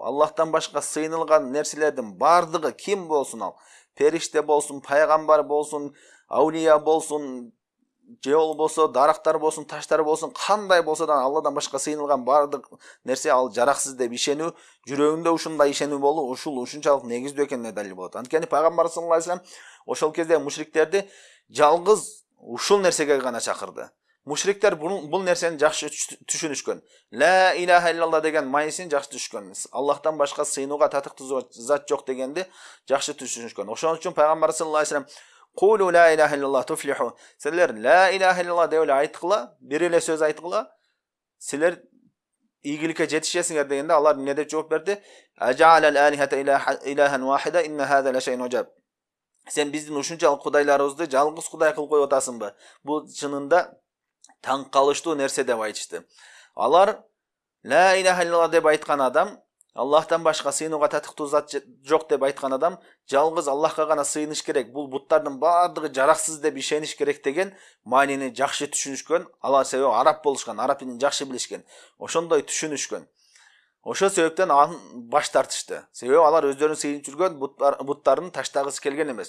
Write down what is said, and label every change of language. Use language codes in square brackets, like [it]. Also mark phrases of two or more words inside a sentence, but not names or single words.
[ky] Аллахтан башка сыйынылган нерселердин бардыгы ким болсун ал, периште болсун, пайгамбар болсун, аулия болсун, же болбосо дарактар болсун, таштар болсун, кандай болсо да Алладан башка сыйынылган баардык нерсе ал жараксыз деп ишенүү, жүрөгүндө ушундай ишенүү болуу, ушунчалык негиздүү экенине далил болот. Анткени пайгамбар [ar] صلى الله عليه وسلم [ky] ошол кезде мушриктерди жалгыз ушул нерсеге гана чакырды. Мушриктер бул нерсени жакшы түшүнүшкөн. [ar] لا إله إلا الله [ky] деген майнисин жакшы түшүнүшкөн. Аллахтан башка сыйынууга татыктуу зат жок дегенди жакшы түшүнүшкөн. Ошон үчүн пайгамбар [ar] صلى الله عليه وسلم قولوا لا إله إلا الله تفلحوا. [ky] Силер [ar] لا إله إلا الله [ky] деп эле айткыла, бир эле сөз айткыла, силер ийгиликке жетишесиңер дегенде алар эмне деп жооп берди? [ar] أجعل الآلهة إلها واحدا إن هذا لشيء عجاب. [ky] Сен биздин ушунчалык кудайларыбызды жалгыз кудай кылып коюп атасыңбы? Бул чынында таң калыштуу нерсе деп айтышты. Алар [ar] لا إله إلا الله [ky] деп айткан адам, Аллахтан башка сыйынууга татыктуу зат жок деп айткан адам, жалгыз Аллахка гана сыйыныш керек. Бул буттардын баардыгы жараксыз деп ишениш керек деген маанини жакшы түшүнүшкөн. Алар себеби араб болушкан, араб тилин жакшы билишкен. Ошондой түшүнүшкөн. Ошол себептен баш тартышты. Себеби алар өздөрүн сыйынып жүргөн буттарын таштагысы келген эмес.